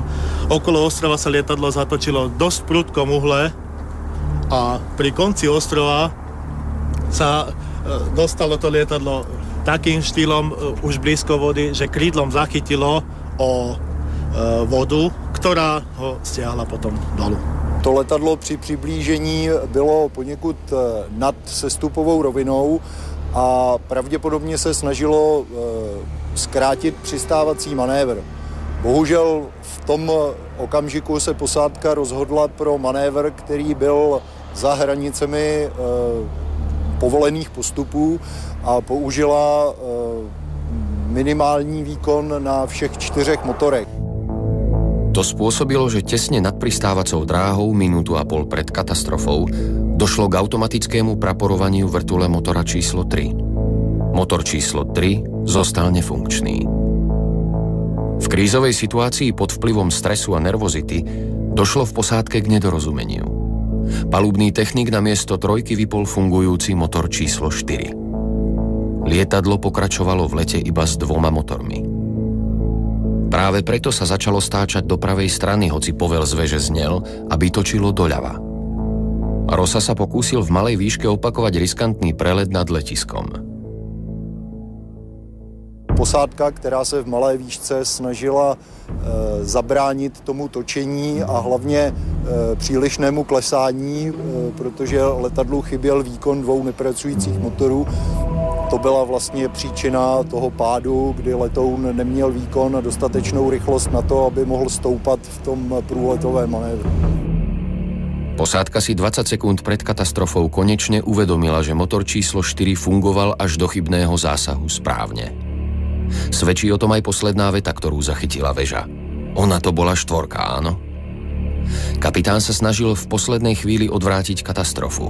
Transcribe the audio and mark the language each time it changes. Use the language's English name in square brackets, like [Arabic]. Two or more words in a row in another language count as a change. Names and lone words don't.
[Slovak] Okolo ostrova sa lietadlo zatočilo dosť v prudkom uhle a pri konci ostrova sa dostalo to lietadlo takým štýlom už blízko vody, že krídlom zachytilo o vodu, ktorá ho stiahla potom dolu. [Czech] To letadlo při přiblížení bylo poněkud nad sestupovou rovinou a pravděpodobně se snažilo zkrátit přistávací manévr. Bohužel v tom okamžiku se posádka rozhodla pro manévr, který byl za hranicemi povolených postupů a použila minimální výkon na všech 4 motorech. [Slovak] To spôsobilo, že tesne nad pristávacou dráhou, minútu a pol pred katastrofou, došlo k automatickému praporovaniu vrtule motora číslo 3. Motor číslo 3 zostal nefunkčný. V krízovej situácii pod vplyvom stresu a nervozity došlo v posádke k nedorozumeniu. Palubný technik na miesto 3 vypol fungujúci motor číslo 4. Lietadlo pokračovalo v lete iba s 2 motormi. Práve preto sa začalo stáčať do pravej strany, hoci povel z veže znel, aby točilo doľava. Rosa sa pokúsil v malej výške opakovať riskantný prelet nad letiskom. [Czech] Posádka, která se v malé výšce snažila zabránit tomu točení a hlavně přílišnému klesání, protože letadlu chyběl výkon 2 nepracujících motorů. To byla vlastně příčina toho pádu, kdy letoun neměl výkon a dostatečnou rychlost na to, aby mohl stoupat v tom průletovém manévru. [Slovak] Posádka si 20 sekúnd pred katastrofou konečne uvedomila, že motor číslo 4 fungoval až do chybného zásahu správne. Svedčí o tom aj posledná veta, ktorú zachytila väža. Ona to bola 4, áno? Kapitán sa snažil v poslednej chvíli odvrátiť katastrofu.